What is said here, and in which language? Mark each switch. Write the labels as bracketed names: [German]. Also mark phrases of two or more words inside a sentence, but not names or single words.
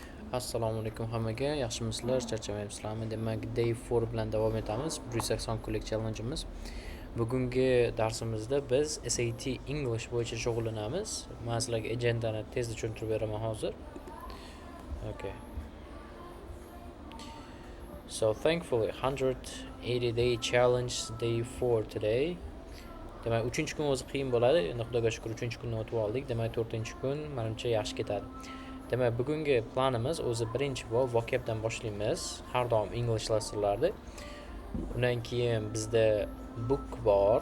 [Uzbek] Assalomu alaykum hammaga, yaxshimisizlar, charchamayapsizlarmi? Demak, day 4 bilan davom etamiz. 180 kunlik challenge'imiz. Bugungi darsimizda biz [English] SAT English [Uzbek] bo'yicha shug'ullanamiz. Men sizlarga agendani tezda tushuntirib beraman hozir. [English] Okay. So thankfully 180 day challenge day 4 today. [Uzbek] Demak, 3-kun o'zi qiyin bo'ladi. Endi Xudoga shukr 3-kunni o'tib oldik. Demak, 4-kun menimcha yaxshi ketadi. Demak, bugungi planimiz o'zi birinchi vocabdan boshlaymiz. Har doim [English] English lessonlarda. [Uzbek] Undan keyin bizda book bor.